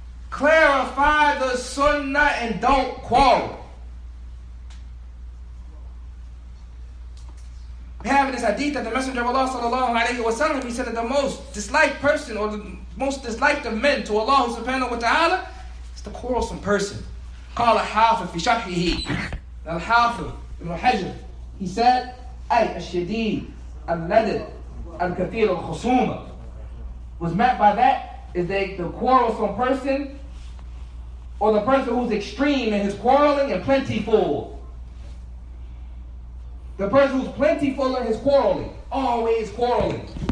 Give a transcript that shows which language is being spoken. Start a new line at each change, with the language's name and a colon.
English: Clarify the sunnah and don't quarrel. We have in this hadith that the Messenger of Allah sallallahu alayhi wa sallam, he said that the most disliked person or the most disliked of men to Allah subhanahu wa ta'ala is the quarrelsome person.
Arabic: قال حافظ في شرحه الحافظ ابن حجر,
English: he said
Arabic: أي الشديد الندد الكثير الخصومة.
English: Was meant by that is the quarrelsome person or the person who's extreme in his quarreling and plentiful. The person who's plentiful in his quarreling, always quarreling.